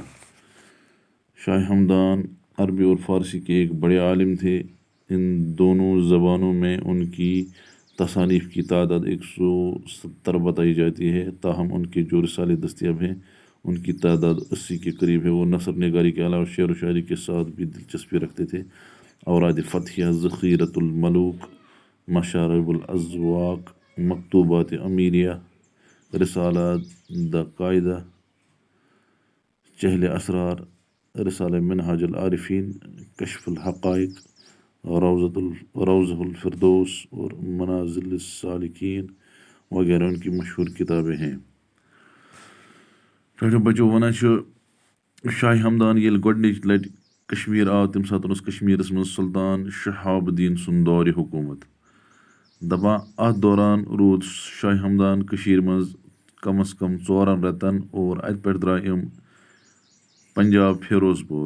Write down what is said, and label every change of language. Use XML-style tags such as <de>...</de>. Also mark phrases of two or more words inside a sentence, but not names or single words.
<ur>شاہ ہمدان عربی اور فارسی کے ایک بڑے عالم تھے۔ ان دونوں زبانوں میں ان کی تصانیف کی تعداد 170 بتائی جاتی ہے، تاہم ان کے جو رسالے دستیاب ہیں ان کی تعداد 80 کے قریب ہے۔ وہ نثر نگاری کے علاوہ شعر و شاعری کے ساتھ بھی دلچسپی رکھتے تھے۔ اوراد فتحیہ، ذخیرۃ الملوک، مشارب الازواق، مکتوبات امیریہ، رسالہ دا قاعدہ، چہل اسرار، رسالہ منہاج العارفین، کشف الحقائق، روضہ الفردوس اور منازل السالکین وغیرہ ان کی مشہور کتابیں ہیں۔</ur> <ks>بچوں ونان شاہ ہمدان ییٚلہِ گۄڈنِچ لٹہِ کشمیر آو تمہِ ساتہٕ اوس کشمیرس منٛز سلطان شہاب الدین سُنٛد دورِ حکومت۔ دپان اتھ دوران روٗد شاہ ہمدان کٔشیٖرِ منٛز کم از کم 4 رٮ۪تن اور اتہِ پٮ۪ٹھ درٛاے یِم پنجاب فیروز پور۔</ks>